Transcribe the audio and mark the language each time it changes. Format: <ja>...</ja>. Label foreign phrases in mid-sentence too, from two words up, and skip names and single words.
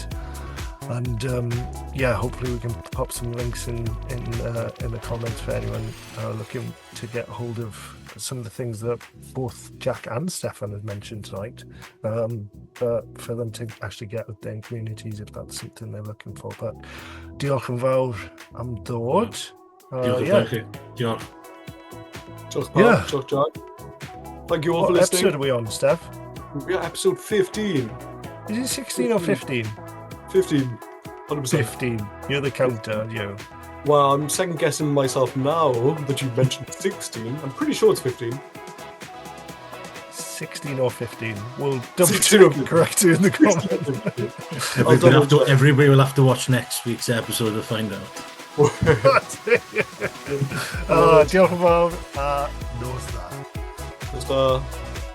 <en>And hopefully we can pop some links in the comments for anyone looking to get hold of some of the things that both Jack and Steffan have mentioned tonight, for them to actually get out there in communities if that's something they're looking for.</en> <cy>But diolch yn fawr am ddod. Diolch yn fawr. Diolch pawb, diolch Jack.</cy> <en>Thank you all for listening. What episode are we on, Steph? We're episode 15. Is it 16 or 15? 15. 100%. 15. You're the counter, aren't you? Well, I'm second guessing myself now that you mentioned 16. I'm pretty sure it's 15. 16 or 15. We'll double check and correct you in the comments. Everybody will have to watch next week's episode to find out.</en> <cy>Diolch yn fawr. Nos da. Nos da.</cy>